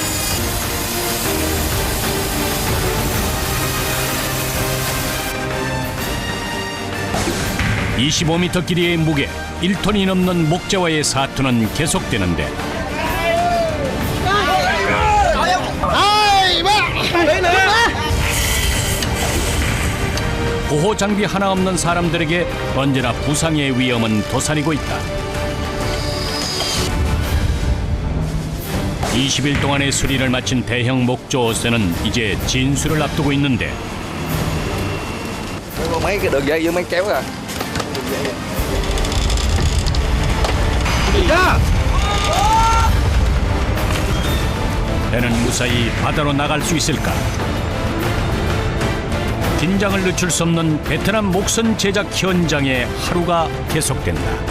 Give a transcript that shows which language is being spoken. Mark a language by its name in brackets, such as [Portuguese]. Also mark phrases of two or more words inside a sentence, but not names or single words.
[Korean] 25m 길이의 무게 1톤이 넘는 목재와의 사투는 계속되는데 보호 장비 하나 없는 사람들에게 언제나 부상의 위험은 도사리고 있다. 20일 동안의 수리를 마친 대형 목조 어선은 이제 진수를 앞두고 있는데 [Vietnamese] mấy cái đường dây với mấy kéo à. [Korean] 배는 무사히 바다로 나갈 수 있을까? 긴장을 늦출 수 없는 베트남 목선 제작 현장의 하루가 계속된다.